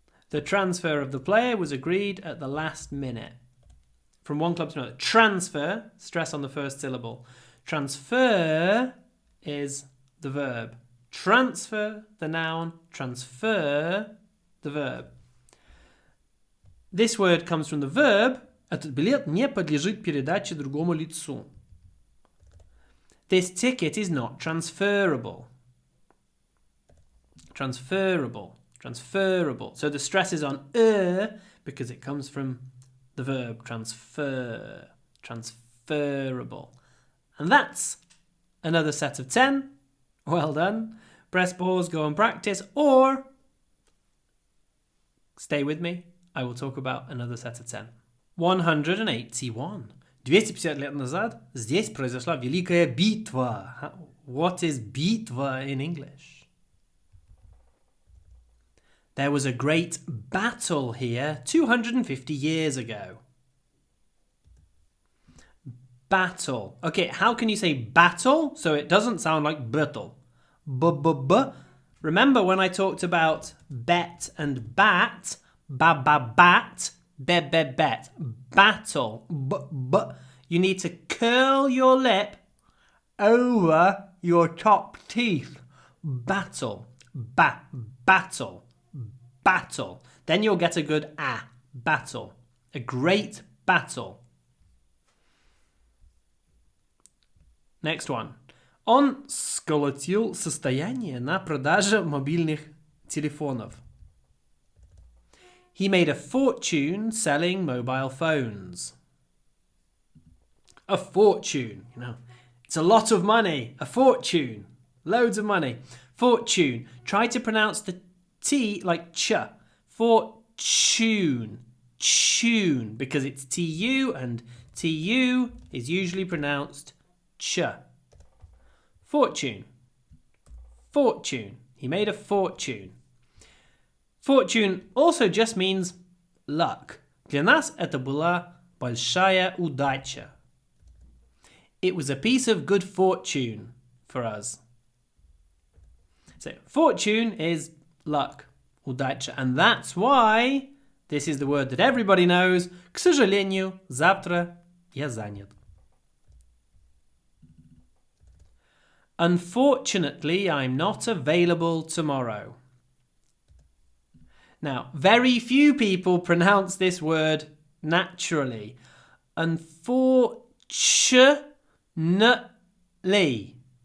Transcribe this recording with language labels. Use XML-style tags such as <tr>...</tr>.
<en>The transfer of the player was agreed at the last minute. From one club to another. Transfer, stress on the first syllable. Transfer is the verb. Transfer, the noun. Transfer, the verb. This word comes from the verb.</en> <ru>Этот билет не подлежит передаче другому лицу.</ru> <en>This ticket is not transferable. Transferable. Transferable. So the stress is on because it comes from the verb transfer. Transferable. And that's another set of 10. Well done. Press pause, go and practice, or stay with me. I will talk about another set of 10. 181.</en> <ru>250 лет назад здесь произошла великая битва.</ru> <en>What is битва in English? There was a great battle here 250 years ago. Battle. Okay, how can you say battle so it doesn't sound like battle? B-b-b. Remember when I talked about bet and bat? Ba-ba-bat, be-be-bet. Battle. B-b. You need to curl your lip over your top teeth. Battle. Battle. Battle. Then you'll get a good ah. Battle. A great battle. Next one.</en> <ru>Он сколотил состояние на продаже мобильных телефонов.</ru> <en>He made a fortune selling mobile phones. A fortune, it's a lot of money. A fortune. Loads of money. Fortune. Try to pronounce the T like ch. Fortune. Tune. Because it's TU and TU is usually pronounced ch. Fortune. Fortune. He made a fortune. Fortune also just means luck.</en> <ru>Для нас это была большая удача.</ru> <en>It was a piece of good fortune for us. So, fortune is luck, удача. And that's why this is the word that everybody knows.</en> <ru>К сожалению, завтра я занят.</ru> <en>Unfortunately, I'm not available tomorrow. Now, very few people pronounce this word naturally. Unfortunately.</en>